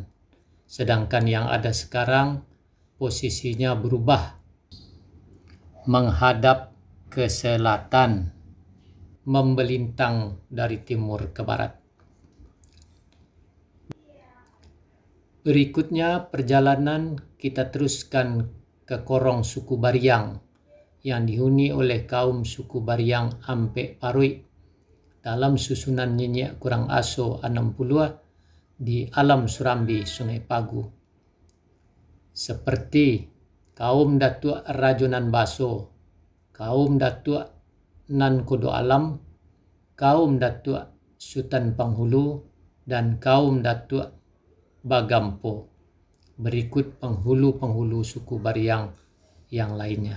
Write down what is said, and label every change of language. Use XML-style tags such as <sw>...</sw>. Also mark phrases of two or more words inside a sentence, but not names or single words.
<id>Sedangkan yang ada sekarang posisinya berubah menghadap ke selatan, membelintang dari timur ke barat. Berikutnya perjalanan kita teruskan ke Korong suku Bariang yang dihuni oleh kaum suku Bariang Ampek Parui dalam susunan Nyenyek Kurang Aso 60 di Alam Surambi Sungai Pagu, seperti kaum Datuk Rajonan Baso, kaum Datuk Nan Kodo Alam, kaum Datuk Sultan Panghulu, dan kaum Datuk Bagampo, berikut penghulu-penghulu suku Bariang yang lainnya.</id>